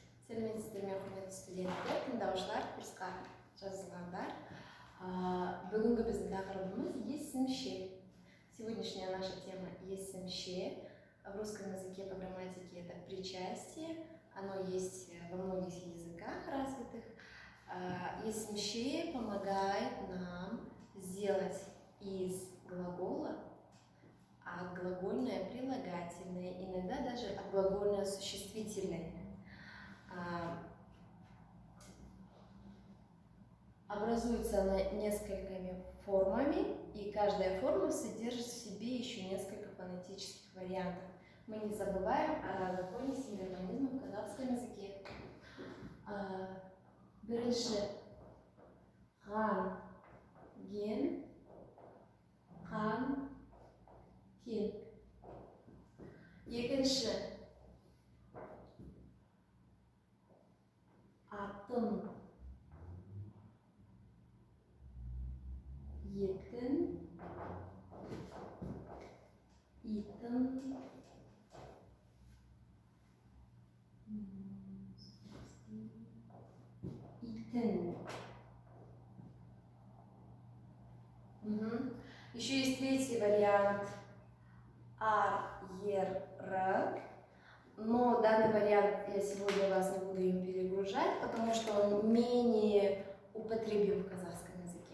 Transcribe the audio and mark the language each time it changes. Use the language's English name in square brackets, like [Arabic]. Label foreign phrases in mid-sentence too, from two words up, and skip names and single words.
[Kazakh] Сәлеметсіздер, құрметті студенттер, тыңдаушылар, курсқа жазылғандар. Бүгінгі біздің тақырыбымыз есімше. [Russian] Сегодняшняя наша тема есімше. В русском языке по грамматике это причастие. Оно есть во многих языках развитых. Есімше помогает нам сделать из глагола отглагольное прилагательное, иногда даже отглагольное существительное. Образуется она несколькими формами, и каждая форма содержит в себе еще несколько фонетических вариантов. Мы не забываем о законе синхронизма в казахском языке. [Kazakh] Бірінші хан, ген, хан, кен. Екінші атын, етін, итін, итін. [Russian] Еще есть третий вариант ар, ер, рак. Но данный вариант я сегодня вас не буду им перегружать, потому что он менее употребим в казахском языке.